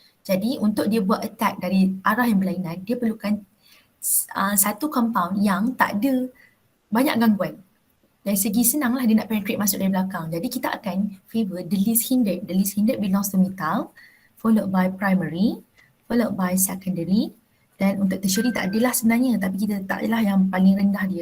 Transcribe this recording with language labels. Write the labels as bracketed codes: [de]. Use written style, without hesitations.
[ms] Jadi untuk dia buat attack dari arah yang berlainan, dia perlukan satu compound yang tak ada banyak gangguan. Dari segi senanglah dia nak penetrate masuk dari belakang. Jadi kita akan favor [en] the least hindered. The least hindered belongs to methyl, followed by primary, followed by secondary. [ms] Dan untuk tertiary tak adalah sebenarnya, tapi kita taklah yang paling rendah dia.